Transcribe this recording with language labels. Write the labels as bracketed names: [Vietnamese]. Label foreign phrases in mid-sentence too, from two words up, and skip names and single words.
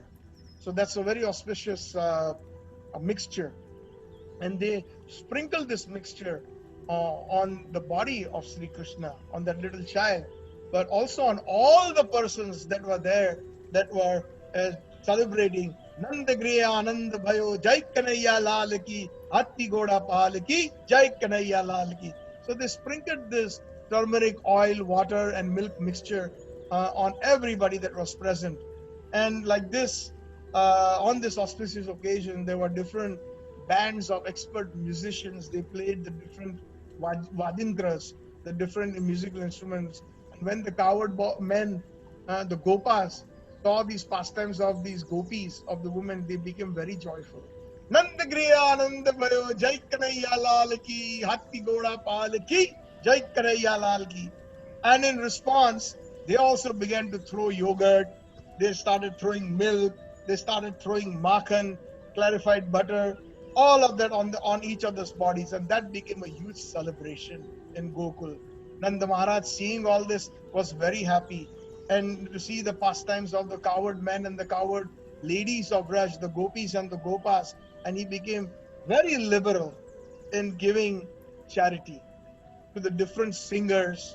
[English] So that's a very auspicious a mixture. And they sprinkled this mixture on the body of Sri Krishna, on that little child, but also on all the persons that were there, that were celebrating [Hindi] नन्द गृहे आनन्द भयो जय कन्हैया लाल की, हाथी घोड़ा पाल की, जय कन्हैया लाल की. [English] So they sprinkled this turmeric, oil, water, and milk mixture on everybody that was present. And like this, on this auspicious occasion, there were different bands of expert musicians. They played the different vadintras, the different musical instruments. And when the coward men, the gopas, saw these pastimes of these gopis, of the women, they became very joyful. [Hindi] नन्द गृहे आनन्द भयो जय कन्हैया लाल की, हाथी घोड़ा पाल की, जय कन्हैया लाल की. [English] And in response, they also began to throw yogurt. They started throwing milk. They started throwing makhan, clarified butter, all of that on each other's bodies, and that became a huge celebration in Gokul. Nanda Maharaj, seeing all this, was very happy, and to see the pastimes of the coward men and the coward ladies of Raj, the gopis and the gopas, and he became very liberal in giving charity to the different singers.